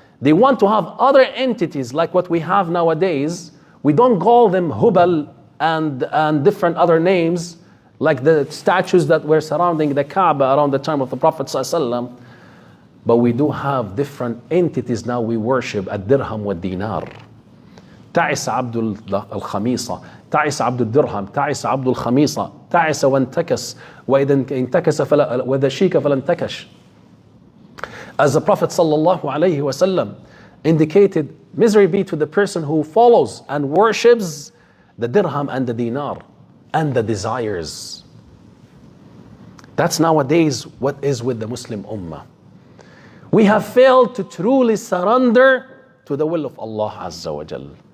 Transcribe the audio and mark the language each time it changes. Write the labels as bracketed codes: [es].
[en] They want to have other entities like what we have nowadays. We don't call them Hubal and different other names, like the statues that were surrounding the Kaaba around the time of the Prophet ﷺ. But we do have different entities now we worship, [ar] الدرهم والدينار. تعس عبد الخميصة، تعس عبد الدرهم، تعس عبد الخميصة، تعس وانتكس، وإذا انتكس وإذا شيك فلا انتكش. [en] As the Prophet ﷺ indicated, misery be to the person who follows and worships the dirham and the dinar and the desires. That's nowadays what is with the Muslim Ummah. We have failed to truly surrender to the will of Allah Azza wa Jal.